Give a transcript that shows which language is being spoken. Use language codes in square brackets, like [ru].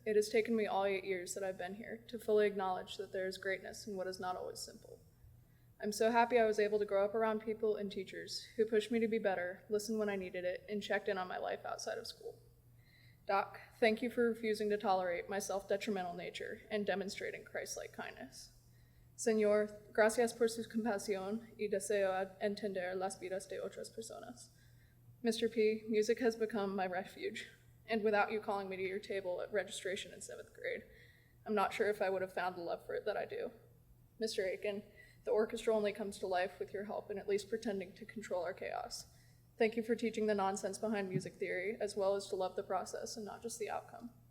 [en] It has taken me all 8 years that I've been here to fully acknowledge that there is greatness in what is not always simple. I'm so happy I was able to grow up around people and teachers who pushed me to be better, listened when I needed it, and checked in on my life outside of school. Doc, thank you for refusing to tolerate my self-detrimental nature and demonstrating Christ-like kindness. [es] Señor, gracias por su compasión y deseo entender las vidas de otras personas. [en] Mr. P, music has become my refuge, and without you calling me to your table at registration in 7th grade, I'm not sure if I would have found the love for it that I do. Mr. Aiken, the orchestra only comes to life with your help in at least pretending to control our chaos. Thank you for teaching the nonsense behind music theory, as well as to love the process and not just the outcome.